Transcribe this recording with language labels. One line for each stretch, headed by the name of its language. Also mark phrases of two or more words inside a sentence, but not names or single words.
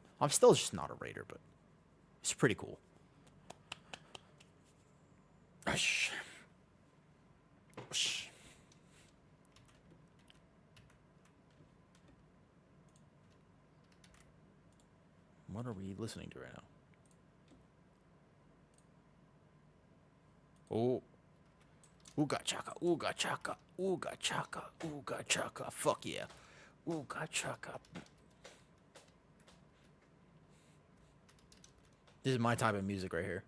English: I'm still just not a raider, but it's pretty cool. What are we listening to right now? Oh. Ooga chaka, ooga chaka, ooga chaka, ooga chaka. Fuck yeah. Ooga chaka. This is my type of music right here.